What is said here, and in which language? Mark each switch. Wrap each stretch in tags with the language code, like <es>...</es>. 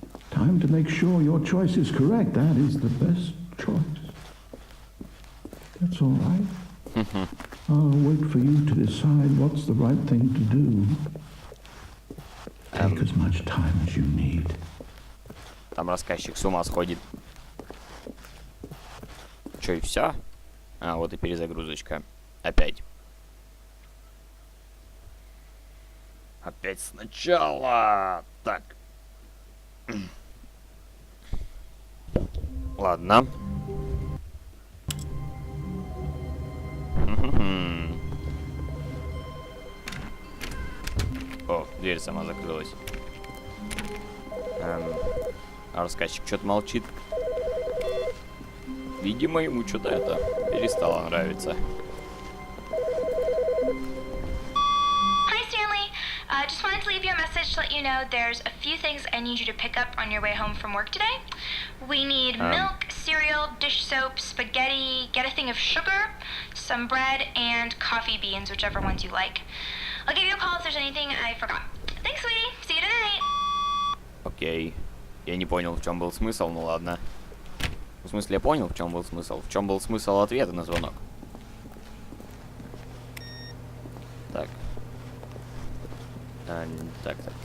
<en>Time to make sure your choice is correct. That is the best choice. That's all right. I'll wait for you to decide what's the right thing to do. Take as much time as you need.</en> <ru>Там рассказчик с ума сходит. Чё, и всё? А, вот и перезагрузочка. Опять. Опять сначала. Так. Ладно. О, дверь сама закрылась. А рассказчик что-то молчит. Видимо, ему что-то это перестало нравиться.</ru> <en>Hi, Stanley. Just wanted to leave you a message to let you know there's a few things I need you to pick up on your way home from work today. We need milk, cereal, dish soap, spaghetti, get a thing of sugar, some bread, and coffee beans, whichever ones you like. I'll give you a call if there's anything I forgot. Thanks, sweetie. See you tonight.</en> <ru>Окей. Я не понял, в чем был смысл, ну ладно. В смысле, я понял, в чем был смысл. В чем был смысл ответа на звонок. Так. Так.</ru>